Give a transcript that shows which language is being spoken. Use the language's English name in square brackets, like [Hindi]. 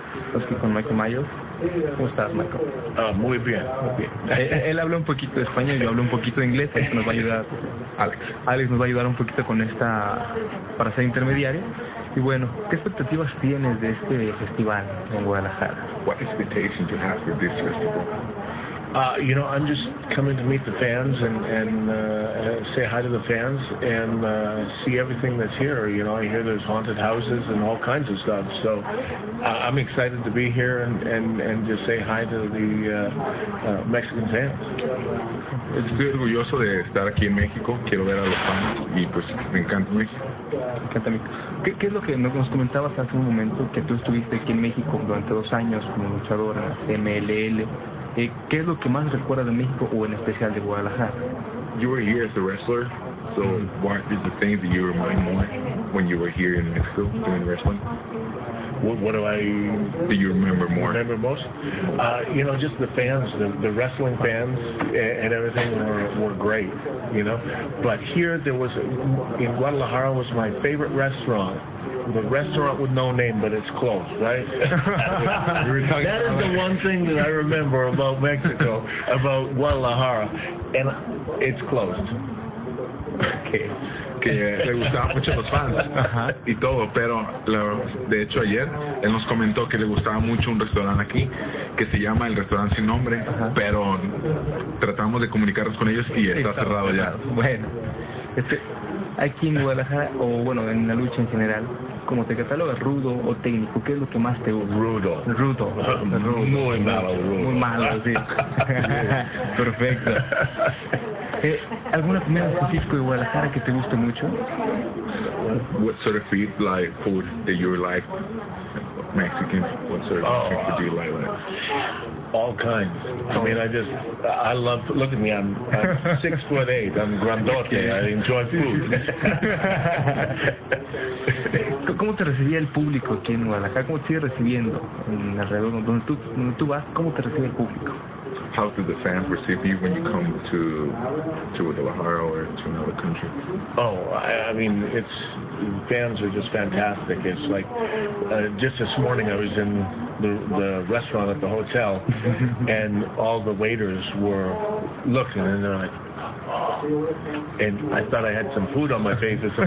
[Spanish] Estamos aquí con Michael Myers. ¿Cómo estás, Michael? Muy bien. Él habla un poquito de español, yo hablo un poquito de inglés, así que nos va a ayudar Alex. Alex nos va a ayudar un poquito con esta, para ser intermediario. Y bueno, ¿qué expectativas tienes de este festival en Guadalajara? [English] What expectations you have for this festival? You know, I'm just coming to meet the fans and say hi to the fans and see everything that's here. You know, I hear there's haunted houses and all kinds of stuff. So I'm excited to be here and just say hi to the Mexican fans. [Spanish] Estoy orgulloso de estar aquí en México. Quiero ver a los fans y pues me encanta México. Me encanta México. ¿Qué es lo que nos comentabas hace un momento? Que tú estuviste aquí en México durante 2 años como luchadora MLL. ¿Qué es lo que más recuerda de México o en especial de Guadalajara? [English] You were here as a wrestler, so what is the thing that you remind more when you were here in Mexico doing wrestling? What do you remember most? You know, just the fans, the wrestling fans and everything were great, you know. But here there was, in Guadalajara was my favorite restaurant. The restaurant with no name, but it's close, right? That is the one thing that I remember about Mexico, about Guadalajara, and it's closed. Okay. [Spanish] Que le gustaban mucho los fans y todo, pero de hecho ayer él nos comentó que le gustaba mucho un restaurante aquí que se llama el restaurante sin nombre, pero tratamos de comunicarnos con ellos y está cerrado ya. Bueno, aquí en Guadalajara, o bueno, en la lucha en general, ¿cómo te catalogas, rudo o técnico? ¿Qué es lo que más te gusta? Rudo. Muy malo, sí. Perfecto. ¿Alguna comida específica de Guadalajara que te guste mucho? [English] What sort of food, like food that you like? Mexican, what sort of food do you like? All kinds. I mean, I love, look at me, I'm 6'8", I'm grandote, I enjoy food. [Spanish] ¿Cómo te recibía el público aquí en Guadalajara? ¿Cómo te sigue recibiendo en alrededor donde tú vas? ¿Cómo te recibe el público? [English] How do the fans receive you when you come to Guadalajara or to another country? Oh, I mean, fans are just fantastic. It's like, just this morning I was in the restaurant at the hotel, and all the waiters were looking, and they're like, and I thought I had some food on my face or something.